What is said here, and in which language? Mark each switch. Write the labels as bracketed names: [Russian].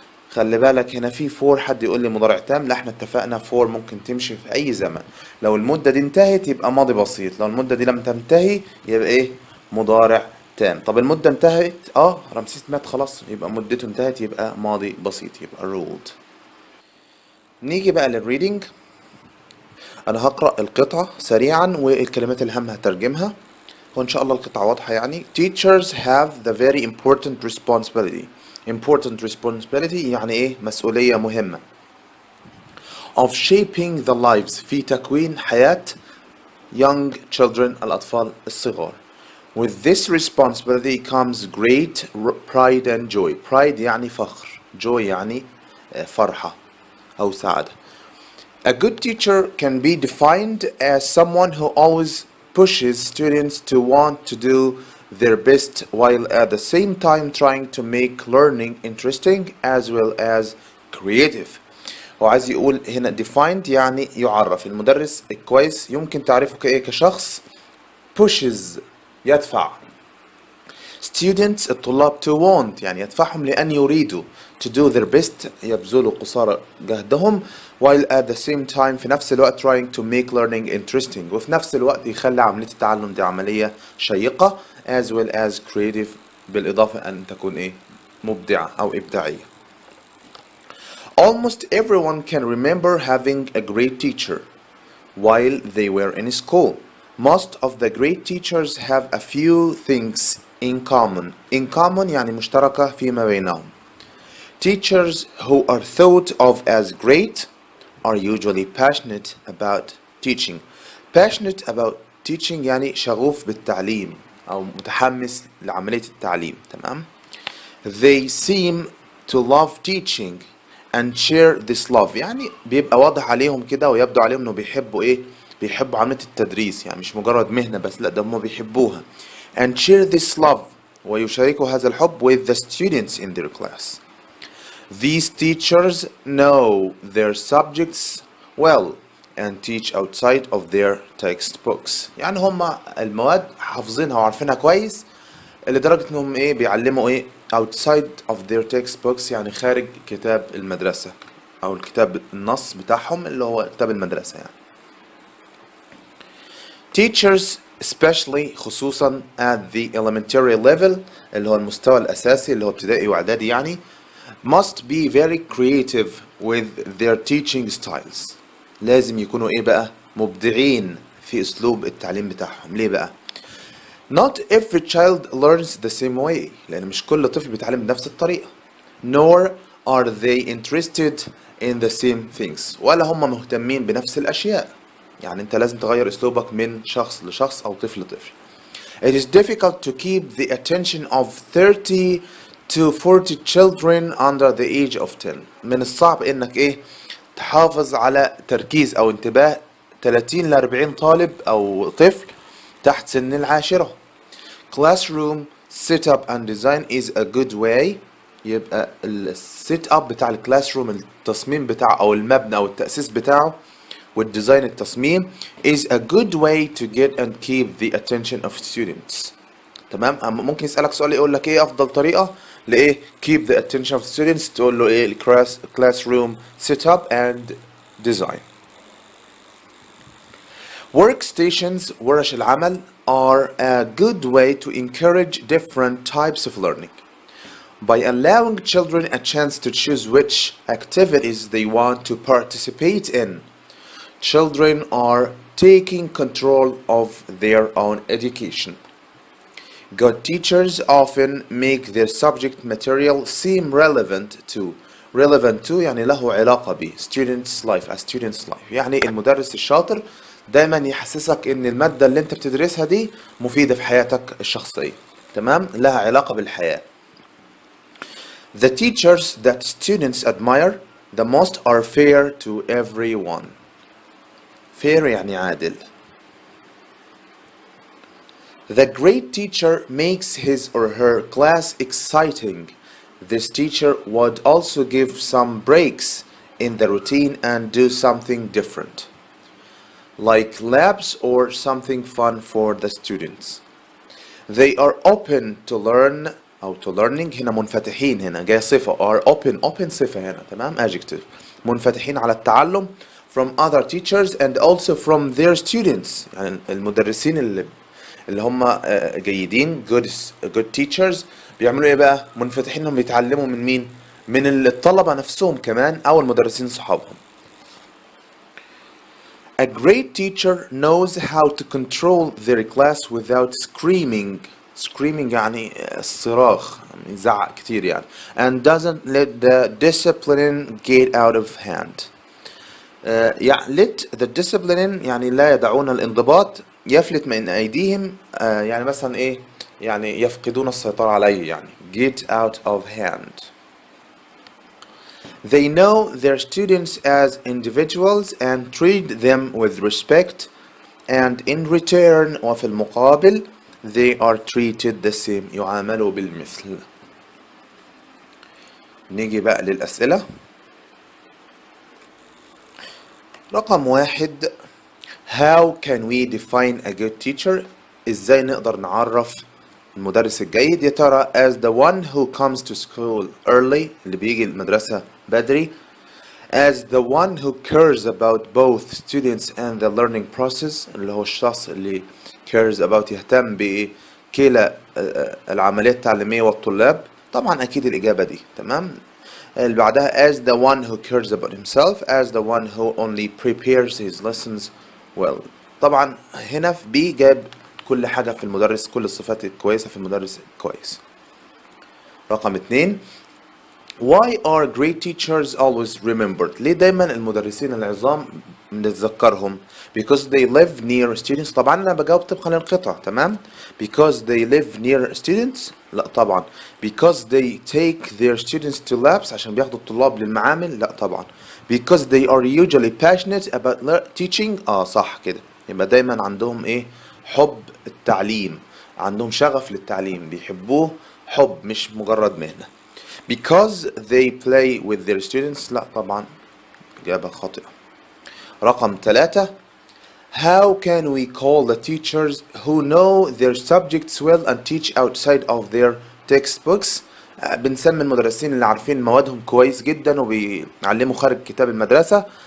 [Arabic] خلي بالك هنا في فور، حد يقول لي مضارع تام، لا احنا اتفقنا فور ممكن تمشي في اي زمن، لو المدة دي انتهت يبقى ماضي بسيط، لو المدة دي لم تنتهي يبقى ايه، مضارع تام. طب المدة انتهت، رمسيس مات خلاص يبقى مدته انتهت، يبقى ماضي بسيط، يبقى ruled. نيجي بقى للريدنج. انا هقرأ القطعة سريعا والكلمات الهامة هترجمها، وان شاء الله القطعة واضحة يعني. [English] Teachers have the very important responsibility. Important responsibility [Arabic] يعني ايه، مسؤولية مهمة. [English] Of shaping the lives، [Arabic] في تكوين حياة [English] young children، [Arabic] الأطفال الصغار. [English] With this responsibility comes great pride and joy. [Arabic] Pride يعني فخر، joy يعني فرحة أو سعادة. [English] A good teacher can be defined as someone who always pushes students to want to do their best while at the same time trying to make learning interesting as well as creative. [Arabic] هو عايز يقول هنا defined يعني يعرف، المدرس الكويس يمكن تعرفه كإيه، كشخص pushes يدفع students الطلاب [English] to want [Arabic] يعني يدفعهم لأن يريدوا [English] to do their best [Arabic] يبذلوا قصارى جهدهم [English] while at the same time [Arabic] في نفس الوقت [English] trying to make learning interesting [Arabic] وفي نفس الوقت يخلي عملية التعلم دي عملية شيقة [English] as well as creative [Arabic] بالإضافة أن تكون إيه، مبدعة أو إبداعية. [English] Almost everyone can remember having a great teacher while they were in school. Most of the great teachers have a few things in common. [Arabic] In common يعني مشتركة فيما بينهم. [English] Teachers who are thought of as great are usually passionate about teaching. Passionate about teaching [Arabic] يعني شغوف بالتعليم أو متحمس لعملية التعليم. تمام. [English] They seem to love teaching and share this love، [Arabic] يعني بيبقى واضح عليهم كده ويبدو عليهم انه بيحبوا ايه، بيحبوا عملية التدريس، يعني مش مجرد مهنة بس، لا ده هم بيحبوها. [English] and share this love [Arabic] ويشاركوا هذا الحب [English] with the students in their class. These teachers know their subjects well and teach outside of their textbooks. [Arabic] يعني هم المواد حافظينها وعارفينها كويس لدرجة انهم ايه بيعلموا ايه [English] outside of their textbooks [Arabic] يعني خارج كتاب المدرسة او الكتاب النص بتاعهم اللي هو كتاب المدرسة يعني. [English] Teachers especially [Arabic] خصوصا [English] at the elementary level [Arabic] اللي هو المستوى الأساسي اللي هو ابتدائي وإعدادي يعني [English] must be very creative with their teaching styles. [Arabic] لازم يكونوا ايه بقى، مبدعين في أسلوب التعليم بتاعهم. ليه بقى؟ [English] Not every child learns the same way، [Arabic] لأن مش كل طفل بيتعلم بنفس الطريقة. [English] Nor are they interested in the same things، [Arabic] ولا هم مهتمين بنفس الأشياء. يعني أنت لازم تغير أسلوبك من شخص لشخص أو طفل لطفل. [English] It is difficult to keep the attention of 30 to 40 children under the age of 10. [Arabic] من الصعب إنك إيه تحافظ على تركيز أو انتباه 30 ل 40 طالب أو طفل تحت سن العاشرة. [English] Classroom setup and design is a good way. [Arabic] يبقى السيت اب بتاع الكلاس روم، التصميم بتاعه او المبنى او التأسيس بتاعه والديزاين التصميم [English] is a good way to get and keep the attention of students. [Arabic] تمام. ممكن يسألك سؤال يقول لك ايه افضل طريقة لايه [English] keep the attention of students، [Arabic] تقول له ايه [English] classroom setup and design. Workstations [Arabic] ورش العمل [English] are a good way to encourage different types of learning. By allowing children a chance to choose which activities they want to participate in, children are taking control of their own education. Good teachers often make their subject material seem relevant to [Arabic] يعني له علاقة ب [English] students' life, a student's life. [Arabic] يعني المدرس الشاطر دايما يحسسك ان المادة اللي انت بتدرسها دي مفيدة في حياتك الشخصية. تمام، لها علاقة بالحياة. [English] The teachers that students admire the most are fair to everyone. [Arabic] fair يعني عادل. [English] The great teacher makes his or her class exciting. This teacher would also give some breaks in the routine and do something different, like labs or something fun for the students. They are open to learn [Arabic] أو [English] to learning. [Arabic] هنا منفتحين، هنا جاي صفة are open صفة هنا. تمام، adjective. منفتحين على التعلم [English] from other teachers and also from their students. [Arabic] يعني المدرسين اللي هم جيدين [English] good teachers [Arabic] بيعملوا ايه بقى؟ منفتحين انهم يتعلموا من مين؟ من الطلبة نفسهم كمان او المدرسين صحابهم. [English] A great teacher knows how to control their class without screaming. [Arabic] Screaming يعني الصراخ، يعني يزعق كتير يعني. [English] And doesn't let the discipline get out of hand. [Arabic] يعني [English] let the discipline [Arabic] يعني لا يدعون الانضباط يفلت من أيديهم. يعني مثلا إيه؟ يعني يفقدون السيطرة عليه، يعني [English] get out of hand. They know their students as individuals and treat them with respect, and in return [Arabic] وفي المقابل [English] they are treated the same. [Arabic] يعاملوا بالمثل. نيجي بقى للأسئلة. رقم 1. [English] How can we define a good teacher؟ [Arabic] ازاي نقدر نعرف المدرس الجيد؟ يا ترى [English] as the one who comes to school early، [Arabic] اللي بيجي المدرسة بدري. [English] as the one who cares about both students and the learning process، [Arabic] اللي هو الشخص اللي [English] cares about [Arabic] يهتم بكلا العملية التعليمية والطلاب. طبعا أكيد الإجابة دي. تمام. اللي بعدها [English] as the one who cares about himself, as the one who only prepares his lessons well. [Arabic] طبعا هنا في بي جاب كل حاجة في المدرس، كل الصفات الكويسة في المدرس الكويس. رقم 2. [English] Why are great teachers always remembered؟ [Arabic] ليه دايما المدرسين العظام بنتذكرهم؟ [English] because they live near students. [Arabic] طبعا انا بجاوب طبقا للقطع. تمام. [English] because they live near students؟ [Arabic] لا طبعا. [English] because they take their students to labs، [Arabic] عشان بياخدوا الطلاب للمعامل؟ لا طبعا. [English] because they are usually passionate about teaching؟ [Arabic] صح كده. يبقى دايما عندهم ايه؟ حب التعليم، عندهم شغف للتعليم، بيحبوه حب مش مجرد مهنة. [English] because they play with their students؟ [Arabic] لا طبعا، إجابة خاطئة. رقم 3. [English] how can we call the teachers who know their subjects well and teach outside of their textbooks؟ [Arabic] بنسمي المدرسين اللي عارفين موادهم كويس جدا وبيعلموا خارج كتاب المدرسة.